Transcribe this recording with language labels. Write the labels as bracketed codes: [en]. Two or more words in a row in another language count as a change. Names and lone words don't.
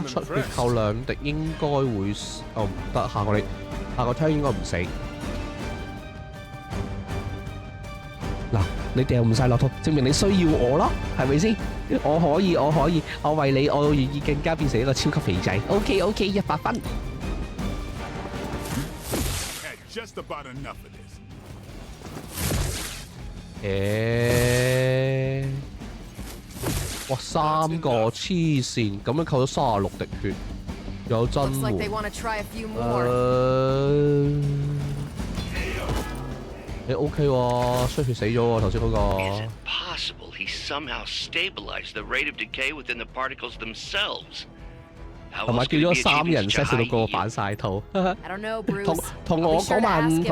[yue] 出血扣2滴應該會，哦唔得，下個 turn 應該唔死。嗱，你掉唔晒落肚，證明你需要我咯，係咪先？我可以，我為你，我願意更加變成一個超級肥仔。OK， 100分。 [en] Just about enough of this. [yue] 哇，3個黐線，咁樣扣咗36滴血，有真喎。你 OK 喎，衰血死咗喎，頭先嗰個。 [en] Possible he somehow stabilized the rate of decay within the particles themselves. [yue] 同埋叫咗3人 set 到個反晒肚，同我嗰晚同